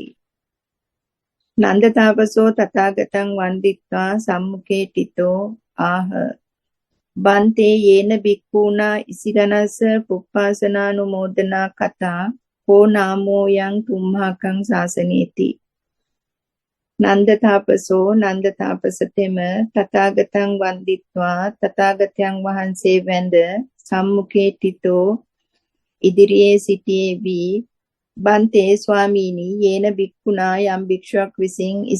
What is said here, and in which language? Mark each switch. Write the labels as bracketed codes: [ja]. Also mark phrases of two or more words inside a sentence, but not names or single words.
[pi] නන්ද තාපසෝ තථාගතං වන්දිත්වා සම්මුඛේ ටිතෝ ආහ. බන්තේ යේන බික්ඛූනා ඉසිගනස පුප්පාසනානුමෝදනා කතා කෝ නාමෝ යං තුම්හාකං ශාසනේති. [si] නන්ද තාපසතෙම [pi] තථාගතං වන්දිත්වා [si] තථාගතයන් වහන්සේ වැඳ [pi] සම්මුඛේ ටිතෝ [si] ඉදිරියේ සිටියේ වී බන්තේ ස්වාමීනි [pi] යේන බික්ඛුනා [si] යම් භික්ෂුවක් විසින්